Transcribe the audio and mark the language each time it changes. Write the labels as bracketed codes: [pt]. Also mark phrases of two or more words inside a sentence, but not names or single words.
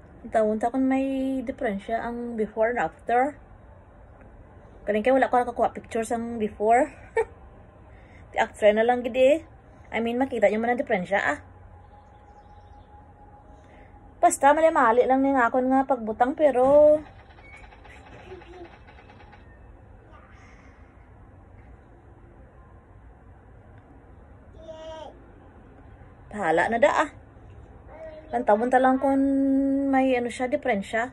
[hil] Tawon ta kung may diferensya ang [en] before and after. [hil] Kaling kaya wala ko nakakuha pictures ang before. Di after na lang gidi. [en] I mean, [hil] makita nyo man ang diferensya Basta mali lang ni nga ako nga pagbutang pero bahala na da Lantawon ta lang kung may ano siya, diferensya.